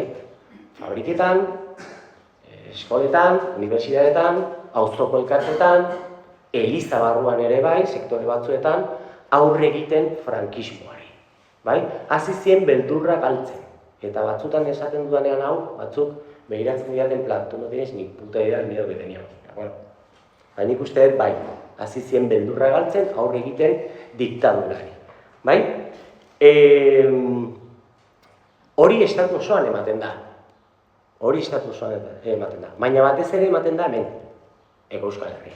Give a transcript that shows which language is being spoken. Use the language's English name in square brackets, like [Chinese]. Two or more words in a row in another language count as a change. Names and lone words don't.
[Basque] Fabriketan, eskoletan, unibertsitateetan, auzoko elkarteetan, eliza barruan ere bai, sektore batzuetan, aurre egiten frankismoari. Bai? Hasi zien beldurra galtzen. Eta batzutan esaten dudanean hau, batzuk begiratzen diaten plan, [Spanish] tu no tienes ni puta idea del miedo que teníamos. [Basque] Bueno, nik uste dut, bai, hasi zien beldurra galtzen, aurre egiten diktadurari. Bai? Hori estatu osoan ematen da. Baina batez ere ematen da hemen, Hego Euskal Herrian.